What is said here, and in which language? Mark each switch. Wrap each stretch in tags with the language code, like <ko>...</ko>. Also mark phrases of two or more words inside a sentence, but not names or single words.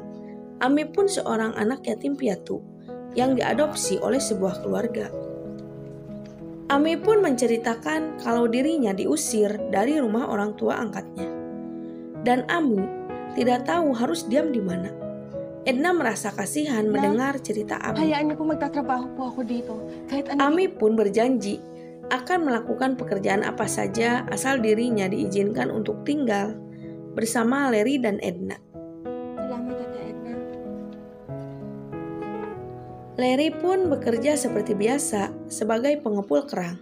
<id>Ami pun seorang anak yatim piatu yang diadopsi oleh sebuah keluarga. Ami pun menceritakan kalau dirinya diusir dari rumah orang tua angkatnya. Dan Ami tidak tahu harus diam di mana. Edna merasa kasihan mendengar cerita Ami.</id> <tl>Hayaan niyo po magtatrabaho po ako dito. Kahit ano.</tl> <id>Ami pun berjanji akan melakukan pekerjaan apa saja asal dirinya diizinkan untuk tinggal bersama Larry dan Edna.</id> <tl>Salamat, Tata Edna.</tl> <id>Larry pun bekerja seperti biasa sebagai pengepul kerang.</id>